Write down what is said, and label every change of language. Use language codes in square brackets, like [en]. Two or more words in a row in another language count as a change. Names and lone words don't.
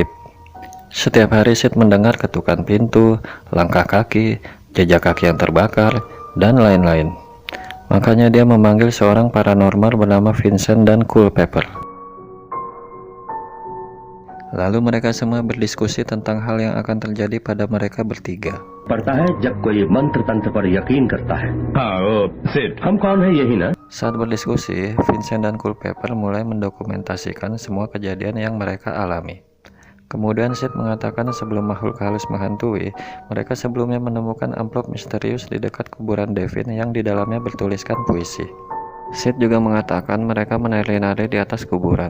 [id] Setiap hari Sid mendengar ketukan pintu, langkah kaki, jejak kaki yang terbakar, dan lain-lain. Makanya dia memanggil seorang paranormal bernama Vincent dan Culpepper. Lalu mereka semua berdiskusi tentang hal yang akan terjadi pada mereka bertiga. [hi] पड़ता है जब कोई मंत्र तंत्र पर यकीन करता है। हाँ वो सिड। हम कौन है यही ना? [id] Saat berdiskusi, Vincent dan Culpepper mulai mendokumentasikan semua kejadian yang mereka alami. Kemudian Sid mengatakan sebelum makhluk halus menghantui, mereka sebelumnya menemukan amplop misterius di dekat kuburan Devin yang di dalamnya bertuliskan puisi. Sid juga mengatakan mereka menari-nari di atas kuburan.